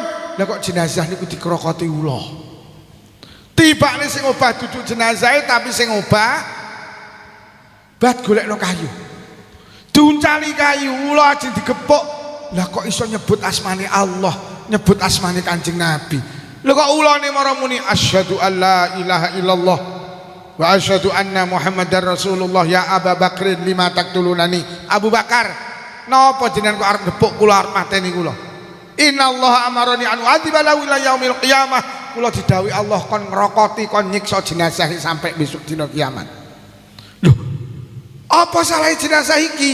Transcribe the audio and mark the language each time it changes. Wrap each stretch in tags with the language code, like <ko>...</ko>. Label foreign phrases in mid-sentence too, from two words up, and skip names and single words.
<jv>Lah kok jenazah niku dikrokoti ula. Tibane sing obah duduk jenazahe tapi sing obah bat golekno kayu. Diuncali kayu, ula ajeng digepuk. Lah kok iso nyebut asmane Allah, nyebut asmane Kanjeng Nabi. Lha kok ulane mara muni</jv> <ar>أشهد أن لا إله إلا الله وأشهد أن محمدا رسول الله يا أبا بكر لم تقتلونني.</ar> <jv>Abu Bakar, napa jenengan kok arep nepuk kula arep mateni kula?</jv> <ar>إن الله أمرني أن أعذبه إلى يوم القيامة.</ar> <jv>Kula didhawuhi Allah kon ngrokoti kon nyiksa jenazah sampai besok dina kiamat. Lho, apa salah jenazah iki?</jv>